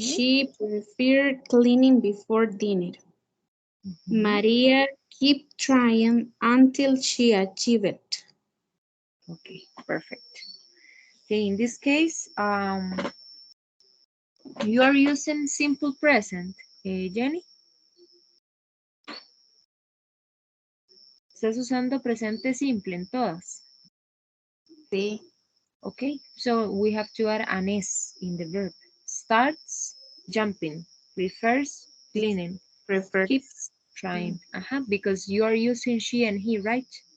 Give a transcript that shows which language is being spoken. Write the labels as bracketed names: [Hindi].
[English] She preferred cleaning before dinner. Mhm. Maria kept trying until she achieved it. Okay, perfect. Okay, in this case, you are using simple present. [Spanish] Jenny, estás usando presente simple en todas. Sí. [English] Okay, so we have to add an S in the verb. Starts jumping, prefers cleaning, Prefer. keeps trying. Because you are using she and he, right?